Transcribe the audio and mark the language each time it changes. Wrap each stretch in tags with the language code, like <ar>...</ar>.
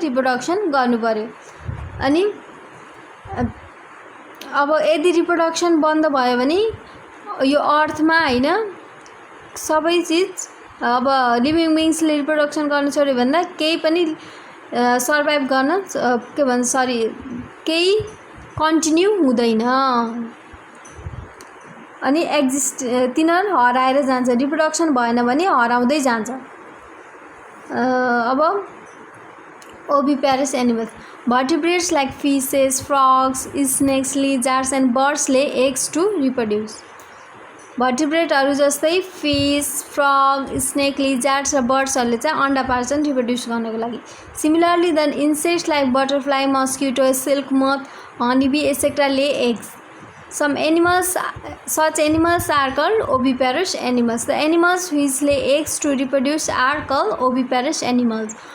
<ne>Reproduction गर्नु पर्यो। अनि अब यदि रिप्रोडक्सन बन्द भयो भने यो अर्थमा हैन सबै चिज अब लिभिङ बिङ्सले रिप्रोडक्सन गर्न छोड्यो भन्दा केही पनि सर्भाइभ गर्न के भन्छ केही कन्टिन्यू हुँदैन। अनि तिनीहरू हराएर जान्छ। रिप्रोडक्सन भएन भने हराउँदै जान्छ।</ne> <en>अब oviparous animals, vertebrates like fishes, frogs, snakes, lizards and birds lay eggs to reproduce.</en> <ne>भर्टिब्रेटहरू जस्तै फिस, फ्रग, स्नेक, लिजार्ड्स र बर्ड्सहरूले चाहिँ अन्डा पार्छन् रिप्रोड्युस गर्नको लागि।</ne> <en>Similarly then insects like butterfly, mosquito, silk moth, honeybee etcetera lay eggs. Such animals are called oviparous animals. The animals which lay eggs to reproduce are called oviparous animals.</en>